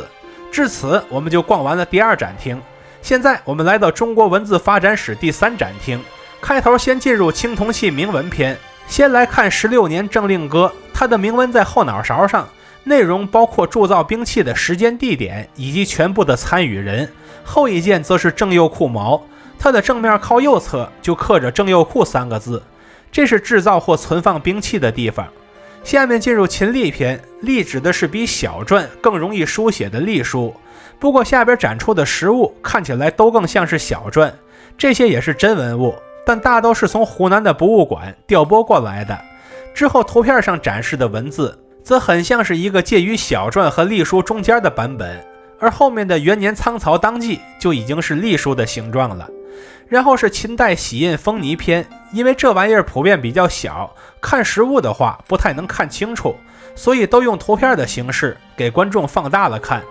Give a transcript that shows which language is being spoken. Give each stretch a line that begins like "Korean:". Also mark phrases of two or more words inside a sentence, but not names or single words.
Chinese: 至此我們就逛完了第2展廳。現在我們來到中國文字發展史第3展廳，開頭先進入青銅器銘文篇。先來看16年政令歌，它的銘文在後腦勺上，內容包括鑄造兵器的時間地點以及全部的參與人。後一件則是正右庫矛，它的正面靠右側就刻着正右庫3個字，這是制造或存放兵器的地方。下面進入秦隸篇，隸指的是比小篆更容易書寫的隸書，不過下邊展出的實物看起來都更像是小篆，這些也是真文物，但大都是從湖南的博物館調撥過來的。之後圖片上展示的文字則很像是一個介於小篆和隸書中間的版本，而後面的元年倉曹當記就已經是隸書的形狀了。然後是秦代玺印封泥篇，因為這玩意兒普遍比較小，看實物的話不太能看清楚，所以都用圖片的形式給觀眾放大了看。